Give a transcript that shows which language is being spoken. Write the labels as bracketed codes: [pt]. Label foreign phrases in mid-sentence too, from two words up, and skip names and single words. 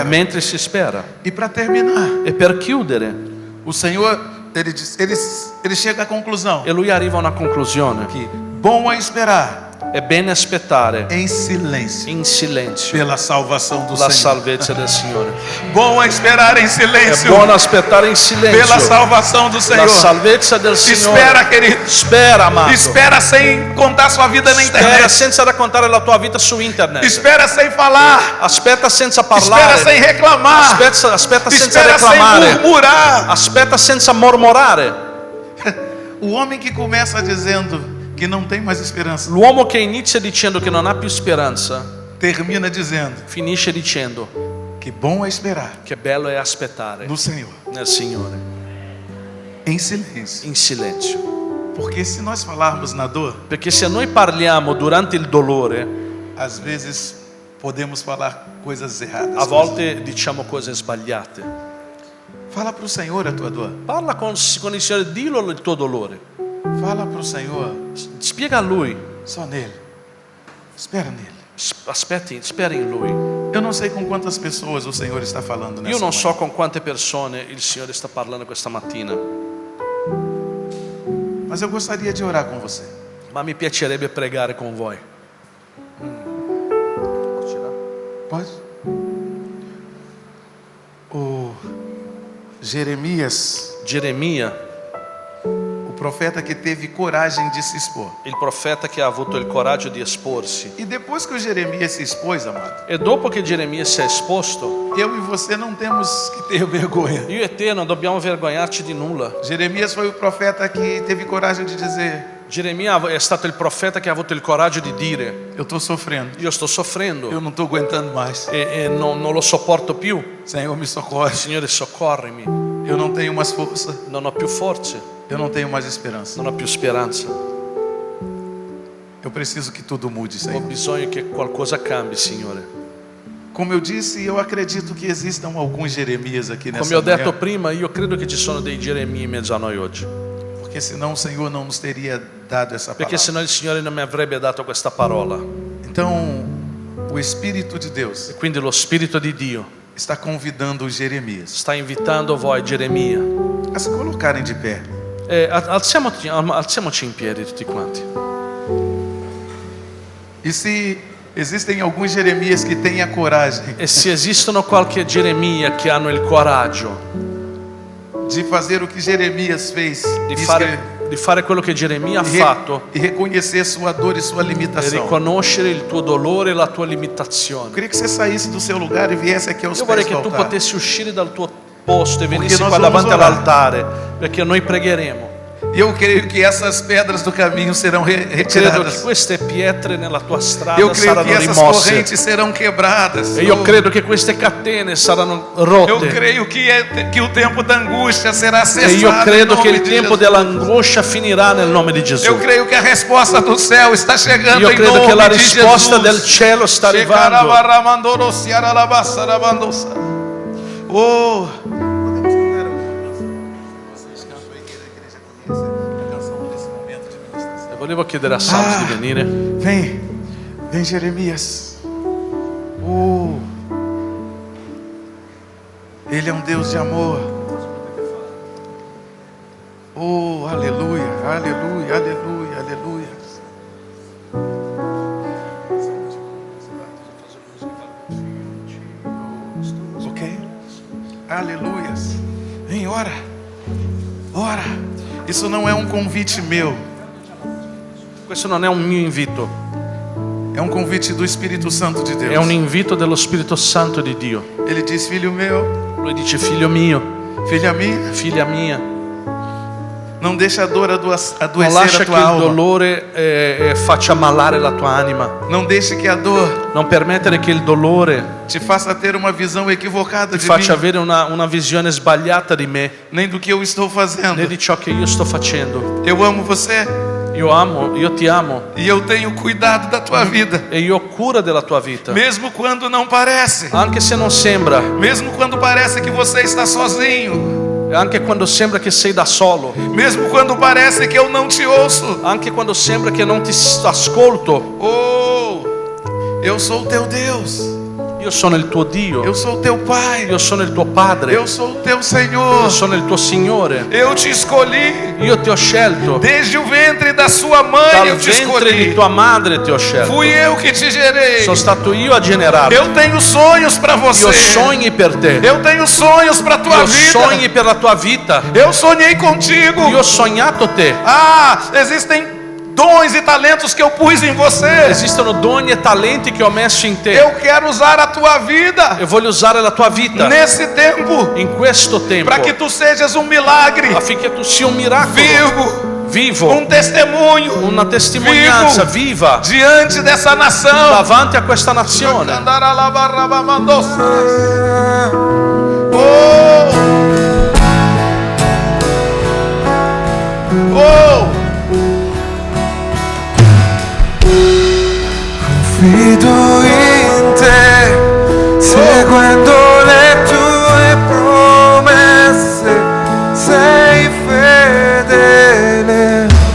[it] mentre si spera. [pt] E para terminar, [it] E per chiudere, [pt] o Senhor ele chega à conclusão [it] e lui arriva a una conclusione. [pt] que bom é esperar [it] È bene aspettare [pt] em silêncio [it] in silenzio [pt] pela salvação do [it] la [pt] Senhor. [it] salvezza del Signore. [pt] Bom é esperar em [it] È [pt] silêncio [it] buono aspettare in [pt] pela [it] silenzio [pt] salvação do [it] la [pt] Senhor. [it] salvezza del Signore. [pt] Espera, querido. [it] Spera, amato. [pt] Espera sem contar sua vida na [it] Spera [pt] internet. [it] senza raccontare la tua vita su internet. [pt] Espera sem falar. [it] Aspetta senza [pt] Espera [it] parlare. [pt] sem reclamar. [it] Aspetta senza [pt] Espera sem [it] reclamare. [pt] murmurar. [it] Aspetta senza mormorare. [pt] O homem que começa dizendo que não tem mais esperança, [it] L'uomo che inizia dicendo che non ha più speranza, [pt] termina dizendo [it] finisce dicendo [pt] que bom é esperar [it] che bello è aspettare [pt] no Senhor [it] nel Signore [pt] em silêncio. [it] in silenzio. [pt] Porque se nós falarmos na dor, [it] Perché se noi parliamo durante il dolore, [pt] às vezes podemos falar coisas erradas. [it] a volte diciamo cose sbagliate. [pt] Fala para o Senhor a tua dor. [it] Parla con il Signore, dillo il tuo dolore. [pt] Fala para o Senhor [it] Spiega a Lui. [pt] só nele. Espera nele. [it] Aspetti, spera in Lui. [pt] Eu não sei com quantas pessoas o Senhor está falando nessa [it] Io non [pt] manhã. [it] so con quante persone il Signore sta parlando questa mattina, [pt] Mas eu gostaria de orar com você. [it] ma mi piacerebbe pregare con voi. [pt] Pode? O Jeremias, [it] Geremia, [pt] o profeta que teve coragem de se expor. [it] il profeta che ha avuto il coraggio di esporsi. [pt] E depois que o Jeremias se expôs, amado, [it] E dopo che Geremia si è esposto, [pt] eu e você não temos que ter vergonha. [it] io e te non dobbiamo vergognarci di nulla. [pt] Jeremias foi o profeta que teve coragem de dizer: [it] Geremia è stato il profeta che ha avuto il coraggio di dire: [pt] eu estou sofrendo, [it] io sto soffrendo [pt] eu não estou aguentando mais. [it] e non lo sopporto più. [pt] Senhor, me socorre. [it] Signore, soccorrimi. [pt] Eu não tenho mais força, [it] Non ho più forze, [pt] eu não tenho mais esperança. [it] non ho più speranza. [pt] Eu preciso que tudo mude, [it] Ho [pt] Senhor. [it] bisogno che qualcosa cambi, Signore. [pt] Como eu disse, eu acredito que existam alguns Jeremias aqui nessa [it] Come ho detto [pt] manhã, [it] prima, io credo che ci sono dei Geremia in mezzo a noi oggi, [pt] porque senão o Senhor não nos teria dado essa [it] perché [pt] palavra. [it] sennò il Signore non mi avrebbe dato questa parola. [pt] Então, o Espírito de Deus [it] E quindi lo Spirito di Dio [pt] está convidando os Jeremias [it] sta invitando voi, Geremia. [pt] a se colocarem de pé. [it] Alziamoci in piedi tutti quanti. [pt] E se existem alguns Jeremias que têm a coragem [it] E se esistono qualche Geremia che hanno il coraggio [pt] de fazer o que Jeremias fez [it] di fare quello che Geremia ha [pt] e [it] fatto, [pt] reconhecer sua dor e sua [it] e [pt] limitação. [it] riconoscere il tuo dolore e la tua [pt] Eu [it] limitazione. [pt] queria que você saísse do seu lugar e viesse aqui aos [it] Io vorrei [pt] pés [it] che [pt] do [it] tu [pt] altar. [it] potessi uscire dal tuo posto e venissi [pt] nós [it] qua [pt] vamos [it] davanti [pt] orar. [it] all'altare, perché noi pregheremo. [pt] E eu creio que essas pedras do caminho serão [it] Credo che [pt] retiradas. [it] queste pietre nella tua strada [pt] Eu creio [it] saranno [pt] que essas [it] rimosse. [pt] correntes serão quebradas. [it] E io credo che queste catene saranno [pt] Eu [it] rotte. [pt] creio que o tempo da angústia será [it] E [pt] cessado. [it] io [pt] em [it] credo che [pt] nome [it] il [pt] de [it] tempo [pt] Jesus. [it] dell'angoscia finirà nel nome di Gesù. [pt] Eu creio que a resposta do céu está chegando [it] Io [pt] em [it] credo [pt] nome [it] che la [pt] de [it] risposta del [pt] Jesus. [it] cielo sta arrivando. Oh, Volevo chiedere a Salmo di venire. [pt] vem Jeremias. Oh, Ele é um Deus de amor. Oh, aleluia, aleluia, aleluia, aleluia. Ok? Aleluias. Vem, ora. Ora. Isso não é um convite meu. [it] Questo non è un mio invito, [pt] É um convite do Espírito Santo de Deus. [it] è un invito dello Spirito Santo di Dio. [pt] Ele diz: filho meu, [it] Lui dice: figlio mio, [pt] filha minha, [it] figlia mia, [pt] não deixa a dor [it] non [pt] adoecer [it] lascia [pt] a [it] che [pt] tua [it] il [pt] alma. [it] dolore faccia ammalare la tua anima. [pt] Não deixe que a dor [it] Non permettere che il dolore [pt] te faça ter uma visão equivocada [it] ti [pt] de [it] faccia [pt] mim, [it] avere una visione sbagliata di me, [pt] nem do que eu estou fazendo. [it] né di ciò che io sto facendo. [pt] Eu amo você [it] Io ti amo [pt] e eu tenho cuidado da tua vida, [it] e io ho cura della tua vita. [pt] mesmo quando não parece, [it] Anche se non sembra, [pt] mesmo quando parece que você está sozinho, [it] anche quando sembra che sei da solo, [pt] mesmo quando parece que eu não te ouço. [it] anche quando sembra che non ti ascolto. [pt] Oh, eu sou o teu Deus, [it] Io sono il tuo Dio, [pt] eu sou o teu Pai, [it] io sono il tuo Padre, [pt] eu sou o teu Senhor. [it] io sono il tuo Signore. [pt] Eu te escolhi [it] Io ti ho scelto, [pt] desde o ventre da sua mãe, [it] dal [pt] eu te [it] ventre di [pt] escolhi. [it] tua madre ti ho scelto. [pt] Fui eu que te gerei. [it] Sono stato io a generarti. [pt] Eu tenho sonhos para [it] Io [pt] você. [it] ho sogni per te. [pt] Eu tenho sonhos para tua [it] Io ho [pt] vida. [it] sogni per la tua vita. [pt] Eu sonhei contigo. [it] Io ho sognato te. [pt] Ah, existem dons e talentos que eu pus em você. [it] Esistono doni e talenti che ho messo in te. [pt] Eu quero usar a tua vida [it] E voglio usare la tua vita [pt] nesse tempo [it] in questo tempo [pt] para que tu sejas um milagre [it] affinché tu sia un miracolo [pt] vivo, [it] vivo, [pt] testemunho [it] una testimonianza viva [pt] diante dessa nação. [it] davanti a questa nazione. Confido in te, seguendo le tue promesse, sei fedele.